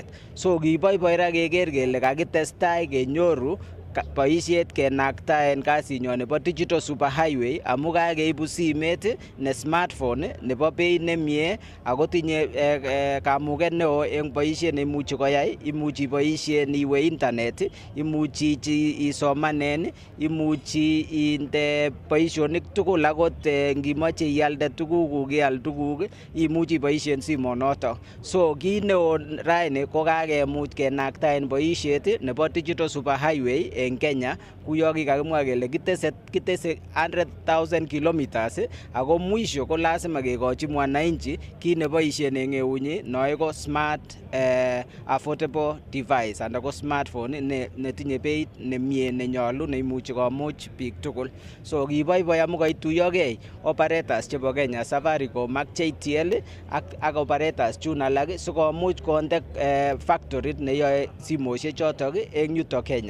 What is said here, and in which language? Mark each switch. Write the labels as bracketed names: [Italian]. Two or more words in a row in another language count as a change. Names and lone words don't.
[Kalenjin] So kiboiboi ra keker kele kakitestai kenyoru boisiet kenaktaen kasinyon nebo [English] digital superhighway [Kalenjin] amu kakeibu simet ne smartphone nebo beit nemie ako tinye kamuget neo en boisiet neimuchi koyai. Imuchi iboisien iwe internet, imuchi isomanen, imuchi inde boisionik tugul akot ngimoche ialde tugukuk ial tuguk imuchi iboisien simonotok. So kit neo raini ko kakemuch kenaktaen boisiet nebo [English] digital superhighway [Kalenjin] en Kenya kuyo kikakimwa kele kitese 100,000 kilometers ako mwisho ko lazima kekochi mwananchi kit neboisien en eunyi noe ko [English] smart affordable device [Kalenjin] anan ko smartphone netinye beit nemie nenyolu neimuchi komuch biik tugul. So kiboiboi amu koituyokei operators chebo Kenya, Safaricom ak JTL ak operators chun alak sikomuch konde factory neyoe simoshek chotok en yutok Kenya.